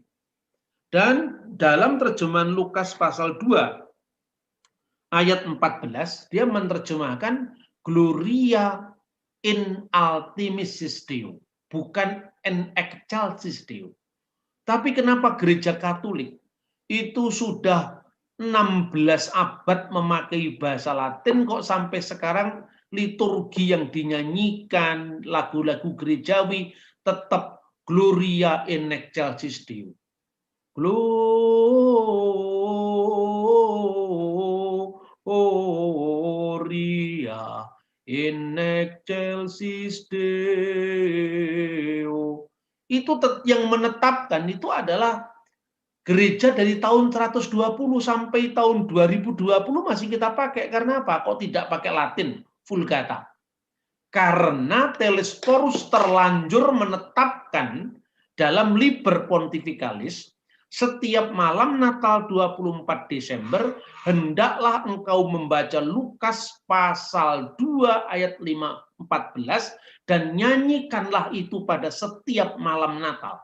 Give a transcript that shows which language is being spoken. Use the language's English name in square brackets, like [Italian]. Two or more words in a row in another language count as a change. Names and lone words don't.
[Indonesian] Dan dalam terjemahan Lukas pasal 2 ayat 14, dia menerjemahkan [Latin] Gloria in Ultimis Deo, [Indonesian] bukan [Latin] in excelsis Deo. [Indonesian] Tapi kenapa gereja Katolik itu sudah 16 abad memakai bahasa Latin, kok sampai sekarang liturgi yang dinyanyikan, lagu-lagu gerejawi tetap [Latin] Gloria in excelsis Deo. Gloria in excelsis Deo. [Indonesian] Itu yang menetapkan itu adalah gereja dari tahun 120 sampai tahun 2020 masih kita pakai. Karena apa? Kok tidak pakai Latin, Vulgata? Karena Telesphorus terlanjur menetapkan dalam Liber Pontificalis, setiap malam Natal 24 Desember, hendaklah engkau membaca Lukas pasal 2 ayat 14 dan nyanyikanlah itu pada setiap malam Natal.